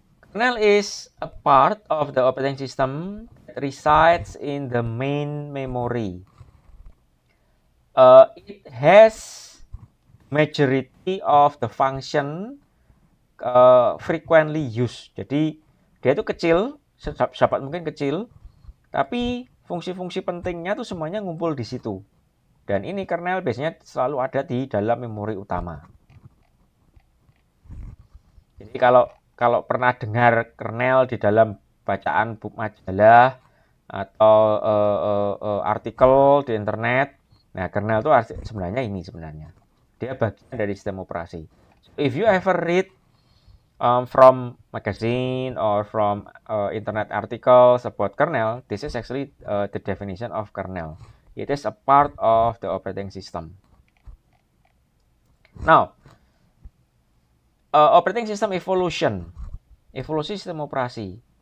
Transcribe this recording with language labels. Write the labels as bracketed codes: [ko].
[en] Kernel is a part of the operating system that resides in the main memory. It has majority of the function frequently used. [id] Jadi dia itu kecil, sedapat mungkin kecil, tapi fungsi-fungsi pentingnya tuh semuanya ngumpul di situ. Dan ini kernel biasanya selalu ada di dalam memori utama. Jadi kalau pernah dengar kernel di dalam bacaan buku majalah atau artikel di internet, nah kernel itu sebenarnya ini sebenarnya. Dia bagian dari sistem operasi. [en] So, if you ever read from magazine or from internet articles about kernel, this is actually the definition of kernel. It is a part of the operating system. Now, operating system evolution, [id] evolusi sistem operasi.